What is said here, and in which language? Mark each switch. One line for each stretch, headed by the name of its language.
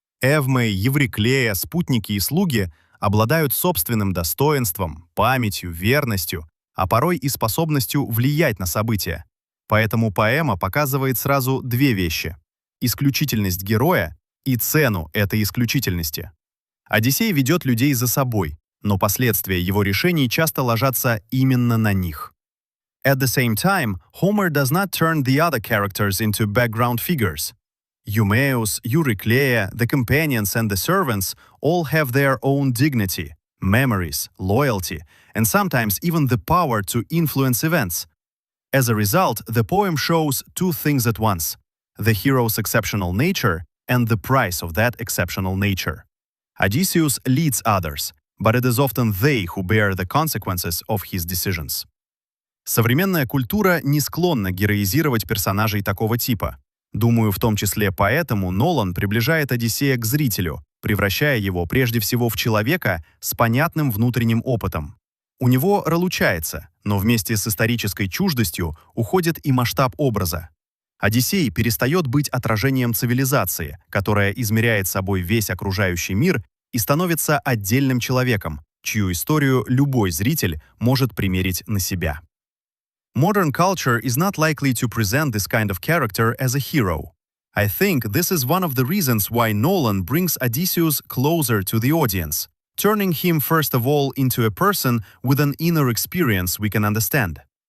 Russian: Эвмей, Евриклея, спутники и слуги обладают собственным достоинством, памятью, верностью, а порой и способностью влиять на события. Поэтому поэма показывает сразу две вещи – исключительность героя и цену этой исключительности. Одиссей ведет людей за собой, но последствия его решений часто ложатся именно на них.
English: At the same time, Homer does not turn the other characters into background figures. Eumaeus, Eurycleia, the companions and the servants all have their own dignity, memories, loyalty, and sometimes even the power to influence events. As a result, the poem shows two things at once: the hero's exceptional nature and the price of that exceptional nature. Odysseus leads others, but it is often they who bear the consequences of his decisions.
Russian: Современная культура не склонна героизировать персонажей такого типа. Думаю, в том числе поэтому Нолан приближает Одиссея к зрителю, превращая его прежде всего в человека с понятным внутренним опытом. У него ролучается, но вместе с исторической чуждостью уходит и масштаб образа. Одиссей перестает быть отражением цивилизации, которая измеряет собой весь окружающий мир, и становится отдельным человеком, чью историю любой зритель может примерить на себя.
English: Modern culture is not likely to present this kind of character as a hero. I think this is one of the reasons why Nolan brings Odysseus closer to the audience, turning him first of all into a person with an inner experience we can understand.